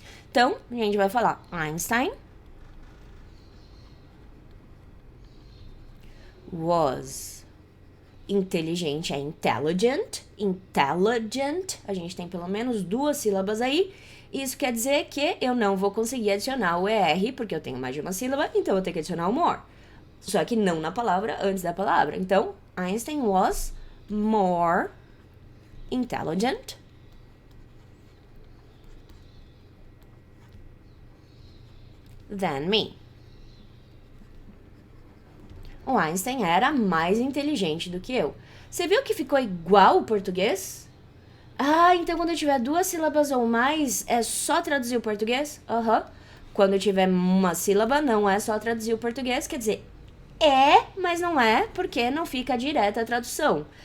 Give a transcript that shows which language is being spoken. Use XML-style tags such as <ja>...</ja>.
<pt>Então, a gente vai falar</pt> <en>Einstein was</en> <pt>inteligente, é intelligent. Intelligent, a gente tem pelo menos 2 sílabas aí. Isso quer dizer que eu não vou conseguir adicionar o ER, porque eu tenho mais de uma sílaba, então eu vou ter que adicionar o more. Só que não na palavra, antes da palavra. Então,</pt> <en>Einstein was more intelligent than me.</en> <pt>O Einstein era mais inteligente do que eu. Você viu que ficou igual o português? Ah, então quando eu tiver 2 sílabas ou mais, é só traduzir o português? Aham. Quando eu tiver uma sílaba, não é só traduzir o português. Quer dizer, mas não é, porque não fica direta a tradução.</pt>